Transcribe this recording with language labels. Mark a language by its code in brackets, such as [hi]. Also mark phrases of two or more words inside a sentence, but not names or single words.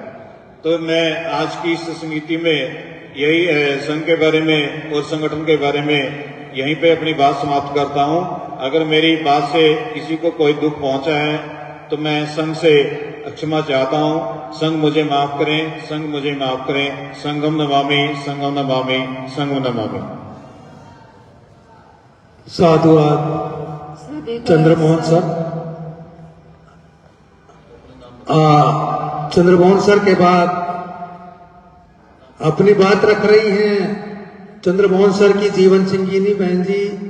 [hi] तो मैं आज की इस समिति में यही संघ के बारे में और संगठन के बारे में यहीं पे अपनी बात समाप्त करता हूं। अगर मेरी बात से किसी को कोई दुख पहुंचा है तो मैं संघ से क्षमा चाहता हूं। संघ मुझे माफ करें, संघ मुझे माफ करें। [pi] संघम नमामि, संघम नमामि, संघम नमामि। [hi] साधुवाद चंद्रमोहन सर। चंद्रमोहन सर के बाद अपनी बात रख रही हैं चंद्रमोहन सर की जीवन संगीनी बहन जी।